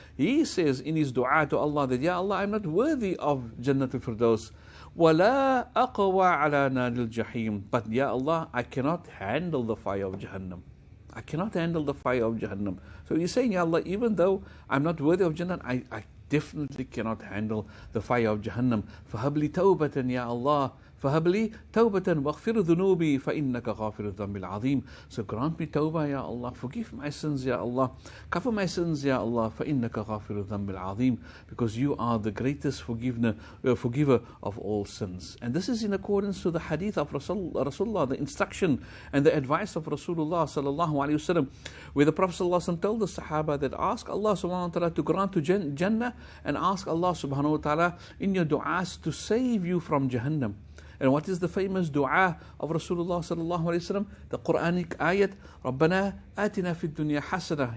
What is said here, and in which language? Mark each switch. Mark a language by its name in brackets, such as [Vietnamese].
[English] He says in his dua to Allah that, Ya Allah, I'm not worthy of Jannatul Firdaus. [Arabic] وَلَا أَقْوَى عَلَى نَارِ الْجَحِيمِ. [English] But Ya Allah, I cannot handle the fire of Jahannam. I cannot handle the fire of Jahannam. So he's saying, Ya Allah, even though I'm not worthy of Jannah, I definitely cannot handle the fire of Jahannam. [Arabic] فَهَبْلِ تَوْبَةً [English] Ya Allah, [Arabic] فَهَبْلِ تَوْبَةً وَاغْفِرْ ذُنُوبِي فَإِنَّكَ غَافِرُ الذَّنبِ الْعَظِيمِ. [English] So grant me tawbah, Ya Allah, forgive my sins, Ya Allah, cover my sins, Ya Allah, [Arabic] فَإِنَّكَ غَافِرُ الذَّنبِ الْعَظِيمِ, [English] because you are the greatest forgiver of all sins. And this is in accordance to the hadith of Rasulullah, the instruction and the advice of Rasulullah sallallahu alaihi wasallam, where the Prophet sallallahu alaihi wasallam told the Sahaba that ask Allah subhanahu wa ta'ala to grant to Jannah, and ask Allah subhanahu wa ta'ala in your du'as to save you from Jahannam. And what is the famous dua of Rasulullah sallallahu alaihi wasallam? The Quranic ayat, [Arabic] رَبَّنَا آتِنَا فِي الدُّنْيَا حَسَنَةً.